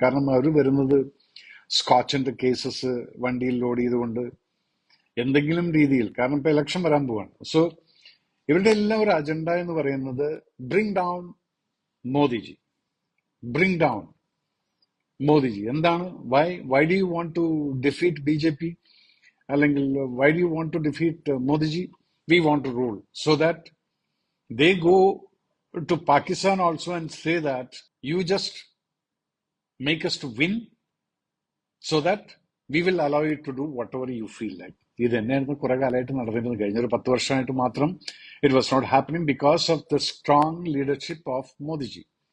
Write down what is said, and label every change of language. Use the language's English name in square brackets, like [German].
[Malayalam] കാരണം അവർ വരുന്നത് സ്കോച്ചിന്റെ കേസസ് വണ്ടിയിൽ ലോഡ് ചെയ്തുകൊണ്ട് എന്തെങ്കിലും രീതിയിൽ, കാരണം ഇപ്പൊ ഇലക്ഷൻ വരാൻ പോവാണ്. സോ ഇവരുടെ എല്ലാം ഒരു അജണ്ട എന്ന് പറയുന്നത് [English] Bring down Modiji, bring down Modiji. എന്താണ്, why do you want to defeat BJP, അല്ലെങ്കിൽ why do you want to defeat Modiji? We want to rule, so that they go to Pakistan also and say that you just make us to win, so that we will allow you to do whatever you feel like. [Malayalam] ഇത് തന്നെയായിരുന്നു കുറെ കാലമായിട്ട് നടന്നിരുന്നത്. കഴിഞ്ഞൊരു 10 വർഷമായിട്ട് മാത്രം [English] It was not happening because of the strong leadership of Modiji.